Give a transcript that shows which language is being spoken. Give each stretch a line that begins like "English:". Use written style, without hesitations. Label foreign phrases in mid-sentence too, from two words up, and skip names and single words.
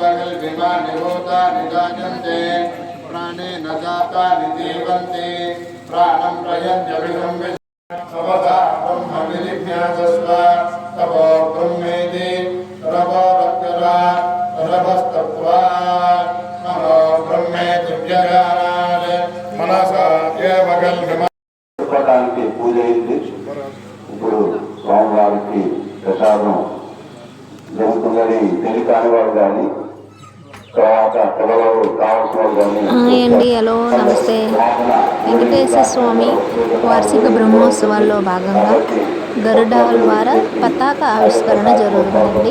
Sanskrit: कल्पिमानि भूतानि जायन्ते प्राणेन जातानि जीवन्ति प्राणं प्रयन्त्यभिसंविशन्ति सवदा ब्रह्म विजिज्ञासस्व तपो ब्रह्मेति सर्वरत्ना सर्वस्तप्त्वा नमो ब्रह्मेति विज्ञानात् मनसा एव कल्पिमानि
Telugu: పూజ అయింది. ఇప్పుడు స్వామివారికి ప్రసాదం జరుగుతుందని తెలియని వారు కానీ తర్వాత పిల్లలు కావాల్సిన వారు కానీ. హాయ్ అండి, హలో నమస్తే. వెంకటేశ్వర స్వామి వార్షిక బ్రహ్మోత్సవాల్లో భాగంగా గరుడాల్వార పతాక ఆవిష్కరణ జరుగుతుందండి.